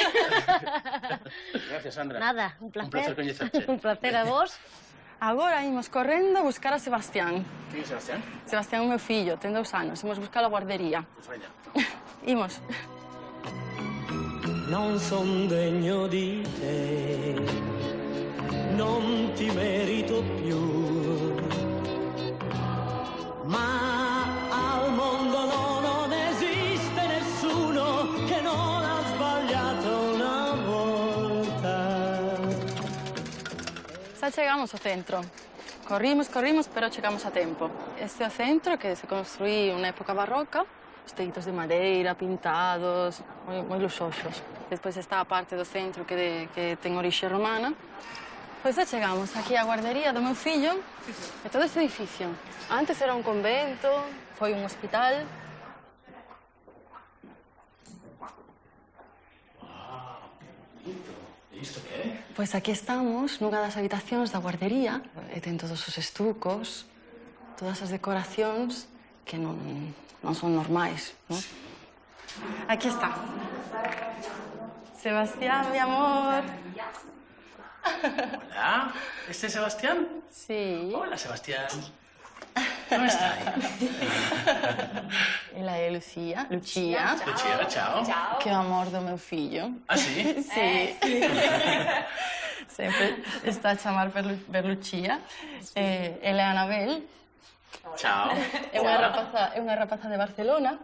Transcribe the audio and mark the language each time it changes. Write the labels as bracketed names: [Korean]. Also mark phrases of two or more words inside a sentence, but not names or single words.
[Galician] Gracias, Sandra. Nada, un placer. Un placer coñecerte. Un placer a vos. Agora imos correndo a buscar a Sebastián. Quen é Sebastián? Sebastián é o meu fillo, ten 2 anos. Imos buscar a guardería. Pois veña. Imos. [Italian] Non son degno di te, non ti merito più, ma al mondo non esiste nessuno che non ha sbagliato una volta. [Galician] Xa chegamos ao centro. Corrimos, pero chegamos a tempo. Este é o centro que se construí na época barroca, os teitos de madeira, pintados, moi luxosos. Despois está a parte do centro que ten orixe romana. Pois xa chegamos aquí á guardería do meu fillo e todo este edificio. Antes era un convento, foi un hospital. E isto que é? Pois aquí estamos, nunha das habitacións da guardería, e ten todos os estucos, todas as decoracións que non son normais, non? Aquí está. Sebastián, [Spanish] mi amor. Hola, ¿este es Sebastián? Sí. Hola, Sebastián. ¿Cómo está? [Galician] Ela é Lucía. Lucía, chao. Que é o amor do meu fillo. Ah, sí? Sí. Sempre está a chamar per Lucía. Ela é Anabel. Chao. É unha rapaza de Barcelona.